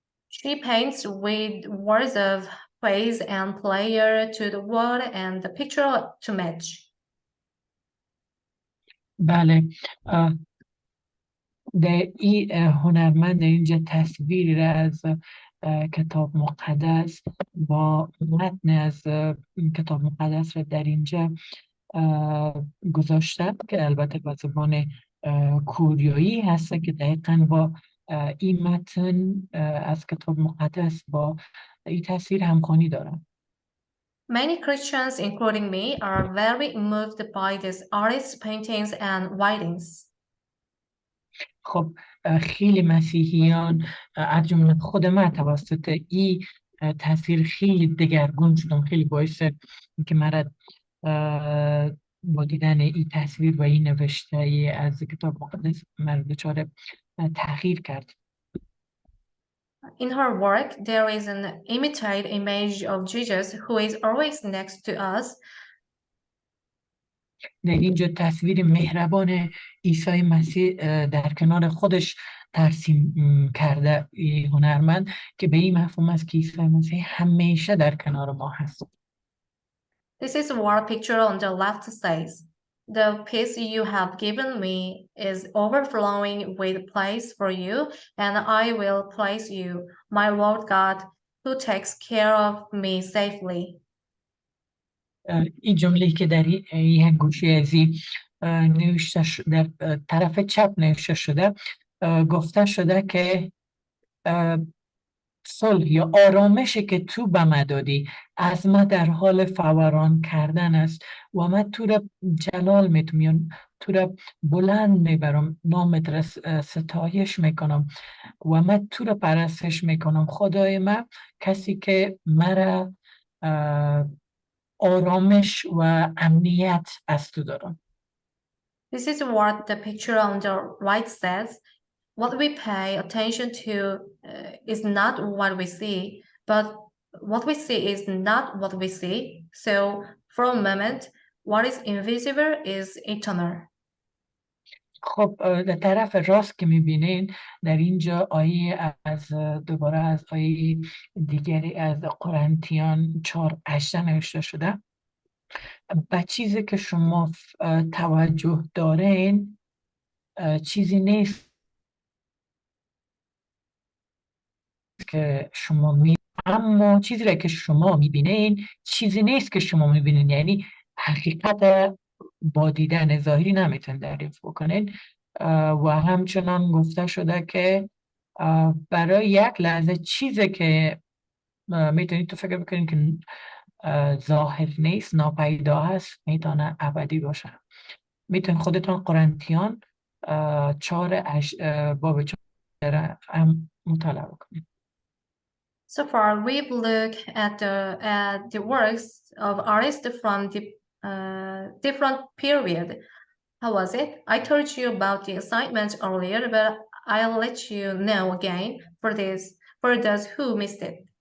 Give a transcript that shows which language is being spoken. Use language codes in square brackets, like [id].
[en] She paints with words of praise and pleasure to the world and the picture to match. [fa] بله در این هنرمند اینجا تصویری را از کتاب مقدس با متن از کتاب مقدس را در اینجا گذاشته که البته به زبان کوریایی هست که دقیقاً با این متن از کتاب مقدس با این تصویر همخوانی دارن. [en] Many Christians, including me, are very moved by this artist's paintings and writings. [fa] خب خیلی مسیحیان از جمله خود من توسط این تصویر خیلی دگرگون شدم، خیلی باعث که مرد با دیدن این تصویر و این نوشته از کتاب مقدس مرد دچار تغییر کرد. [en] In her work, there is an imitate image of Jesus who is always next to us. [fa] در اینجا تصویر مهربان عیسی مسیح در کنار خودش ترسیم کرده این هنرمند که به این مفهوم است که عیسی مسیح همیشه در کنار ما هست. [en] This is what picture on the left says. the peace you have given me is overflowing with place for you, and I will place you, my Lord God, who takes care of me safely. [fa] این جمله‌ای که در این گوشه ازی نوشته در طرف چپ نوشته شده، گفته شده که صلح یا آرامشی که تو به من دادی از من در حال فوران کردن است و من تو را جلال میتونم، تو را بلند میبرم، نامت را ستایش میکنم و من تو را پرستش میکنم. خدای من، کسی که مرا آرامش و امنیت از تو دارم. [en] This is what the picture on the right says. What we pay attention to is not what we see, but what we see is not what we see. So, for a moment, what is invisible is eternal. [fa] خب در طرف راست که میبینین در اینجا آیه از دوباره از آیه دیگری از قرنتیان 4:18 نوشته شده. به چیزی که شما توجه دارین چیزی نیست که شما اما چیزی را که شما میبینین چیزی نیست که شما میبینین، یعنی حقیقت با دیدن ظاهری نمیتونین دریافت بکنین. و همچنان گفته شده که برای یک لحظه چیزی که میتونید تو فکر بکنین که ظاهر نیست، ناپیدا هست، میتونه ابدی باشه. میتونید خودتون قرنتیان 4 باب 4 هم مطالعه بکنید. [en] So far, we've looked at the works of artists from the different period. How was it? I told you about the assignment earlier, but I'll let you know again for those who missed it.